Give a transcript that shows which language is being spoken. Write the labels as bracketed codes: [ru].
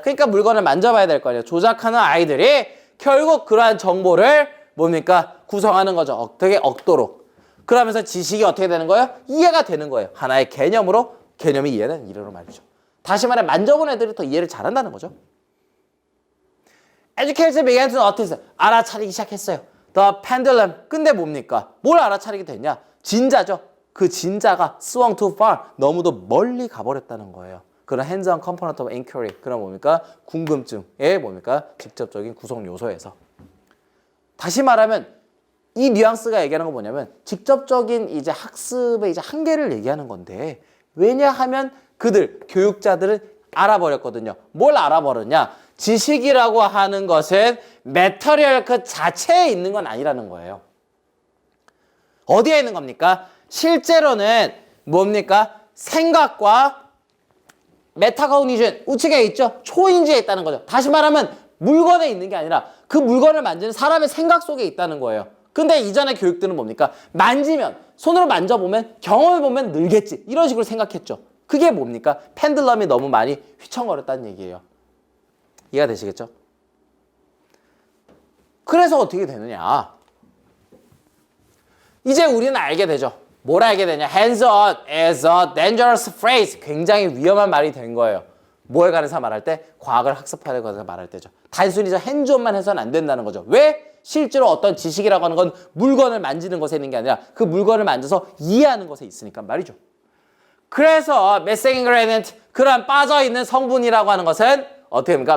[ko] 그러니까 물건을 만져봐야 될 거 아니에요. 조작하는 아이들이 결국 그러한 정보를 뭡니까? 구성하는 거죠. 어떻게 억도로. 그러면서 지식이 어떻게 되는 거예요? 이해가 되는 거예요. 하나의 개념으로, 개념이 이해는 이래로 말이죠. 다시 말해 만져본 애들이 더 이해를 잘한다는 거죠. [en] Education began to notice, 알아차리기 시작했어요. [ko] The pendulum, 근데 뭡니까? 뭘 알아차리게 됐냐? 진자죠. 그 진자가 swung too far, 너무도 멀리 가버렸다는 거예요. [en] 그런 hands-on component of inquiry, 그런 뭡니까? [ko] 궁금증의 뭡니까? 직접적인 구성 요소에서. 다시 말하면 이 뉘앙스가 얘기하는 건 뭐냐면 직접적인 이제 학습의 이제 한계를 얘기하는 건데, 왜냐하면 그들 교육자들은 알아버렸거든요. 뭘 알아버렸냐? 지식이라고 하는 것은 매터리얼 그 자체에 있는 건 아니라는 거예요. 어디에 있는 겁니까? 실제로는 뭡니까? 생각과 메타코그니션 우측에 있죠. 초인지에 있다는 거죠. 다시 말하면 물건에 있는 게 아니라 그 물건을 만지는 사람의 생각 속에 있다는 거예요. 근데 이전의 교육들은 뭡니까? 만지면, 손으로 만져보면, 경험해보면 늘겠지. 이런 식으로 생각했죠. 그게 뭡니까? 펜들럼이 너무 많이 휘청거렸다는 얘기예요. 이해가 되시겠죠? 그래서 어떻게 되느냐? 이제 우리는 알게 되죠. 뭘 알게 되냐? [en] hands-on is a dangerous phrase. [ko] 굉장히 위험한 말이 된 거예요. 뭐에 관해서 말할 때? 과학을 학습하는 것에 말할 때죠. 단순히 저 hands-on만 해서는 안 된다는 거죠. 왜? 실제로 어떤 지식이라고 하는 건 물건을 만지는 것에 있는 게 아니라 그 물건을 만져서 이해하는 것에 있으니까 말이죠. 그래서 missing ingredient, 그러한 빠져있는 성분이라고 하는 것은 어떻게 됩니까?